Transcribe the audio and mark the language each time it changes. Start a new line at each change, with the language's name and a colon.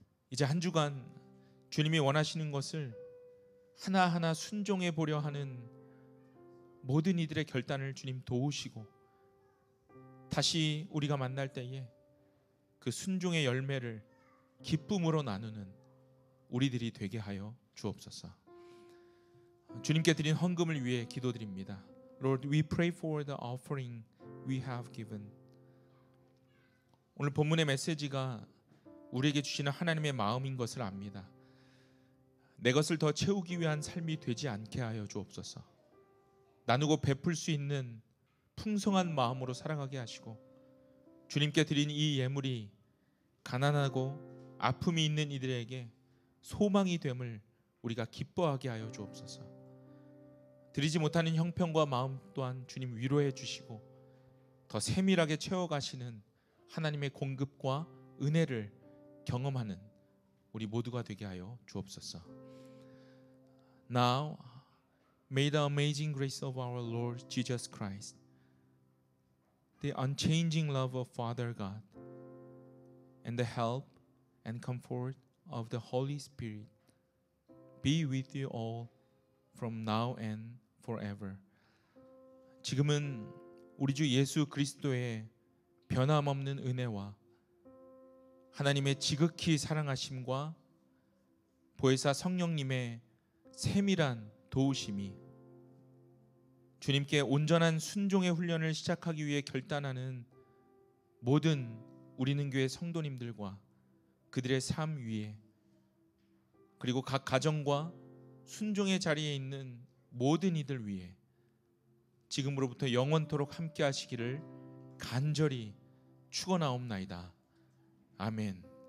Korean: 이제 한 주간 주님이 원하시는 것을 하나하나 순종해 보려 하는 모든 이들의 결단을 주님 도우시고, 다시 우리가 만날 때에 그 순종의 열매를 기쁨으로 나누는 우리들이 되게 하여 주옵소서. 주님께 드린 헌금을 위해 기도드립니다.
English: Lord, we pray for the offering we have given.
Korean: 오늘 본문의 메시지가 우리에게 주시는 하나님의 마음인 것을 압니다. 내 것을 더 채우기 위한 삶이 되지 않게 하여 주옵소서. 나누고 베풀 수 있는 풍성한 마음으로 살아가게 하시고, 주님께 드린 이 예물이 가난하고 아픔이 있는 이들에게 소망이 됨을 우리가 기뻐하게 하여 주옵소서. 드리지 못하는 형편과 마음 또한 주님 위로해 주시고 더 세밀하게 채워가시는 하나님의 공급과 은혜를 경험하는 우리 모두가 되게 하여 주옵소서.
English: Now, may the amazing grace of our Lord Jesus Christ, the unchanging love of Father God, and the help and comfort of the Holy Spirit be with you all from now and forever.
Korean: 지금은 우리 주 예수 그리스도의 변함없는 은혜와 하나님의 지극히 사랑하심과 보혜사 성령님의 세밀한 도우심이 주님께 온전한 순종의 훈련을 시작하기 위해 결단하는 모든 우리는 교회 성도님들과 그들의 삶 위에, 그리고 각 가정과 순종의 자리에 있는 모든 이들 위에 지금으로부터 영원토록 함께 하시기를 간절히 축원하옵나이다. 아멘.